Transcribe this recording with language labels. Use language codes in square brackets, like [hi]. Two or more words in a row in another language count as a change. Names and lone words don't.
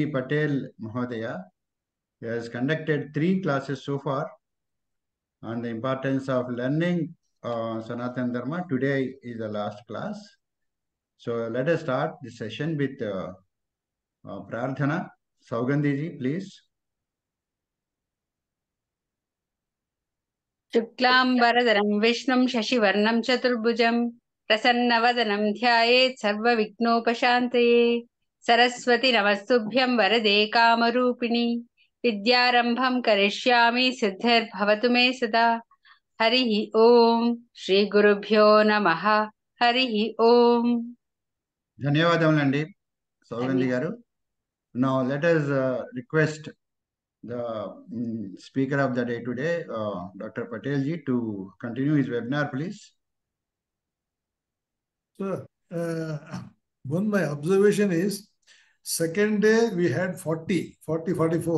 [en] Patel Mahodaya has conducted 3 classes so far on the importance of learning Sanatana Dharma. Today is the last class. So let us start the session with Prarthana. Saugandhiji, please. [sa] शुक्लांबरधरं विष्णुं शशिवर्णं चतुर्भुजं प्रसन्नवदनं ध्यायेत् सर्वविघ्नोपशान्तये सरस्वती नमस्तुभ्यं वरदे कामरूपिणि विद्यारम्भं करिष्यामि सिद्धिर्भवतु मे सदा हरिः ओम श्रीगुरुभ्यो नमः हरिः ओम [te] ధన్యవాదములండి సౌగంధి గారు. [en] Now let us request the speaker of the day today, Dr. Patel ji, to continue his webinar, please. So, my observation is, second day we had 44.